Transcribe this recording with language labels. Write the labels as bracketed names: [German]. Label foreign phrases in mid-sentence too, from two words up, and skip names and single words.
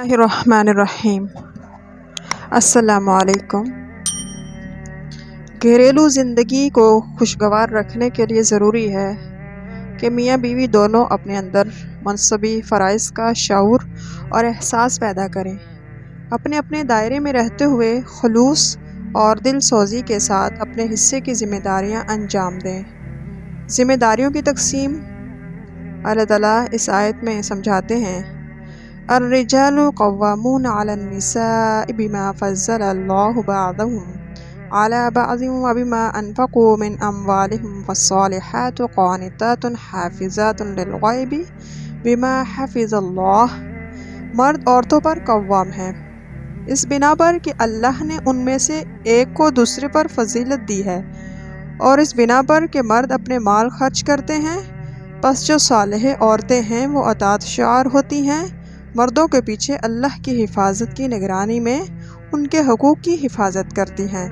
[Arabic] बिस्मिल्लाहिर्रहमानिर्रहीम। السلام عليكم. [Urdu] گھریلو زندگی کو خوشگوار رکھنے کے لیے ضروری ہے کہ میاں بیوی دونوں اپنے اندر منصبی فرائض کا شعور اور احساس پیدا کریں. اپنے اپنے دائرے میں رہتے ہوئے خلوص اور دل سوزی کے ساتھ اپنے حصے کی ذمہ داریاں انجام دیں. ذمہ داریوں کی تقسیم اللہ تعالیٰ اس آیت میں سمجھاتے ہیں, [Arabic] الرجال قوامون على النساء بما فضل الله بعضهم على بعض و بما أنفقوا من أموالهم فالصالحات قانتات حافظات للغيب بما حفظ الله. [Urdu] مرد عورتوں پر قوام ہیں اس بنا پر کہ اللہ نے ان میں سے ایک کو دوسرے پر فضیلت دی ہے، اور اس بنا پر کہ مرد اپنے مال خرچ کرتے ہیں. بس جو صالح عورتیں ہیں وہ اطاعت شعار ہوتی ہیں، مردوں کے پیچھے اللہ کی حفاظت کی نگرانی میں ان کے حقوق کی حفاظت کرتی ہیں.